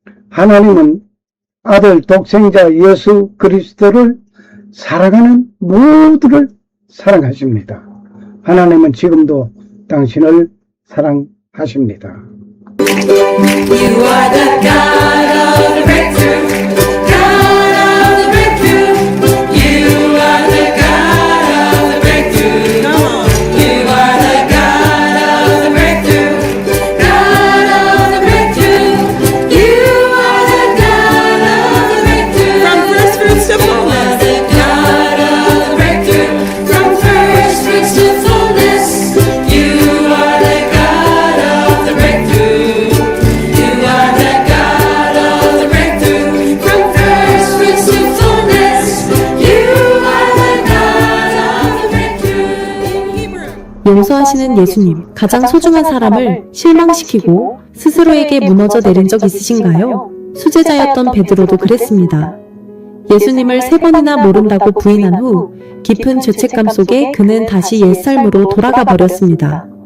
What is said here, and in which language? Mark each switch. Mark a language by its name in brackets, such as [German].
[Korean] 하나님은 아들 독생자 예수 그리스도를 사랑하는 모두를 사랑하십니다. 하나님은 지금도 당신을 사랑하십니다. [English] You are the God of the breakthrough, God of the breakthrough. You are the God of the breakthrough. Come on. You are the God of the breakthrough, God of the breakthrough. You are the God of the breakthrough. From first fruits to fullness. The God of the breakthrough. From first fruits to fullness. You are the God of the breakthrough. You are the God of the breakthrough. From first fruits to fullness. You are the God of the breakthrough. [Korean] 용서하시는 예수님, 가장 소중한 사람을 실망시키고 스스로에게 무너져 내린 적 있으신가요? 수제자였던 베드로도 그랬습니다. 예수님을 3번이나 모른다고 부인한 후 깊은 죄책감 속에 그는 다시 옛삶으로 돌아가 버렸습니다.